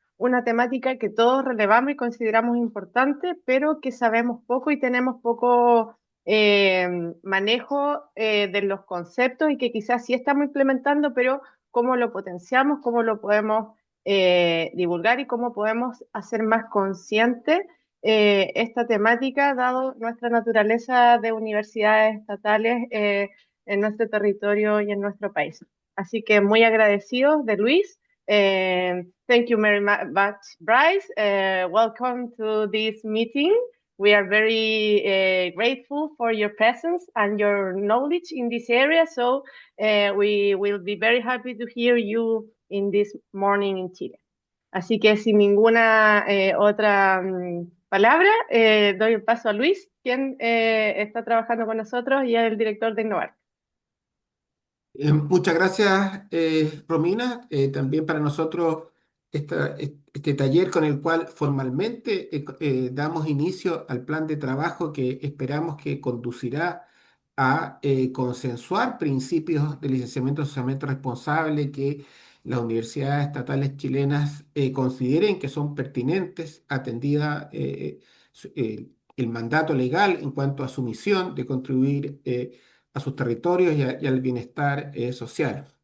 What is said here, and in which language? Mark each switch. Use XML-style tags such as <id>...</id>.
<es>una temática que todos relevamos y consideramos importante, pero que sabemos poco y tenemos poco eh, manejo de los conceptos y que quizás sí estamos implementando, pero cómo lo potenciamos, cómo lo podemos divulgar y cómo podemos hacer más consciente esta temática, dado nuestra naturaleza de universidades estatales en nuestro territorio y en nuestro país. Así que muy agradecidos de Luis.</es> <en>Thank you very much, Bryce. Welcome to this meeting. We are very grateful for your presence and your knowledge in this area. So we will be very happy to hear you in this morning in Chile.</en> <es>Así que sin ninguna otra palabra, doy el paso a Luis, quien está trabajando con nosotros y es el director de Innovar. Muchas gracias, Romina. También para nosotros este taller con el cual formalmente damos inicio al plan de trabajo que esperamos que conducirá a consensuar principios de licenciamiento socialmente responsable que las universidades estatales chilenas consideren que son pertinentes, atendida el mandato legal en cuanto a su misión de contribuir a sus territorios y al bienestar social.</es>